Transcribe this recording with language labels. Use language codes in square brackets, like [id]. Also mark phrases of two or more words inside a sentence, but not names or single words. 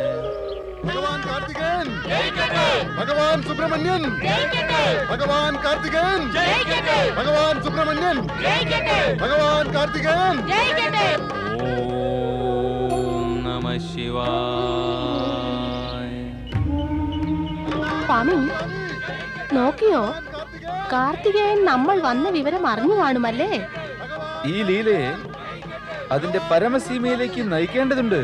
[ml] ഭഗവാൻ കാർത്തികേയൻ ഭഗവാൻ സുബ്രഹ്മണ്യൻ ഭഗവാൻ കാർത്തികേയൻ ഭഗവാൻ സുബ്രഹ്മണ്യൻ ഭഗവാൻ കാർത്തികേയൻ. [sa] ओम नमः शिवाय. [ml] സ്വാമി നോക്കിയോ, കാർത്തികേയൻ നമ്മൾ വന്ന വിവരം അറിഞ്ഞു കാണുമല്ലേ? ഈ ലീലയെ അതിന്റെ പരമസീമയിലേക്ക് നയിക്കേണ്ടതുണ്ട്.